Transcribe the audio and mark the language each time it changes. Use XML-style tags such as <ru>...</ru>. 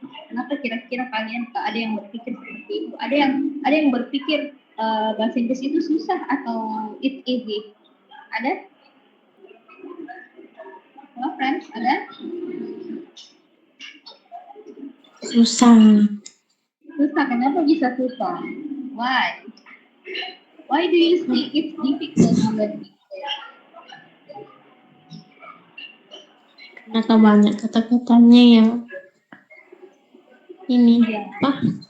<id>Kenapa kira-kira kalian ada yang berpikir seperti itu? Ada yang berpikir bahasa Inggris itu susah atau</id> <en>it's easy?</en> <id>Ada? Halo friends, ada? Susah. Susah, kenapa bisa susah?</id> <en>Why? Why do you think it's difficult to learn English?</en> <id>Ternyata banyak kata-katanya yang ini apa?</id>